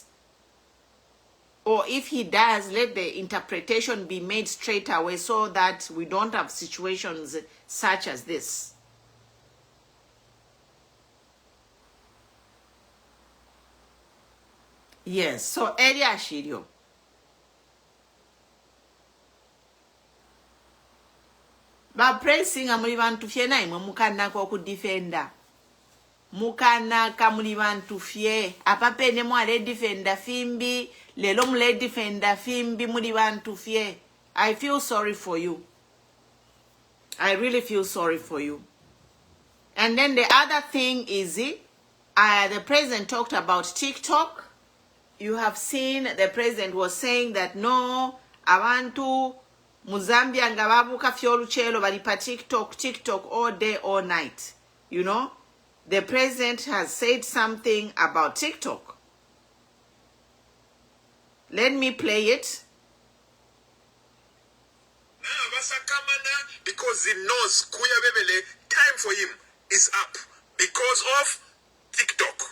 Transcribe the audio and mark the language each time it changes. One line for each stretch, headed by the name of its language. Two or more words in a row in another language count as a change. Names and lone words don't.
English: Or if he does, let the interpretation be made straight away so that we don't have situations such as this. Yes, so Elia Shirio.
Bemba: Ba pressing amuli bantu fye na imwe mukana kwa kudefenda. Mukana kamuli bantu fye. Apapene mwale defenda fimbi. Lelo mule defenda fimbi muli bantu fye.
English: I feel sorry for you. I really feel sorry for you. And then the other thing is the president talked about TikTok. You have seen the president was saying that no,
Bemba: abantu Muzambia ngababuka fyoluchelo bali pa TikTok
English: all day, all night. You know, the president has said something about TikTok. Let me play it. Because he knows time for him is up because of TikTok.